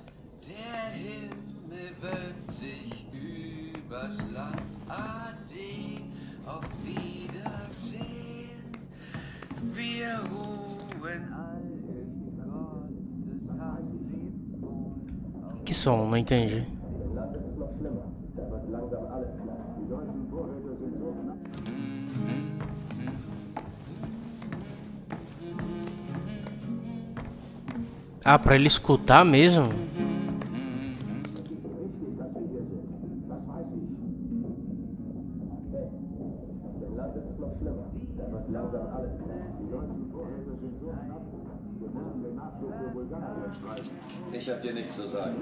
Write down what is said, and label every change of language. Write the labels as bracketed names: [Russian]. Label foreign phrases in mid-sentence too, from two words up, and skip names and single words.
[German] Der Himmel wölbt sich übers Land. Ade, auf Wiedersehen. Wir ruhen all in Gottes Hand. [Portuguese] Que som? Não entendi. Ah, pra ele escutar mesmo? [German] Ich hab dir nichts zu sagen.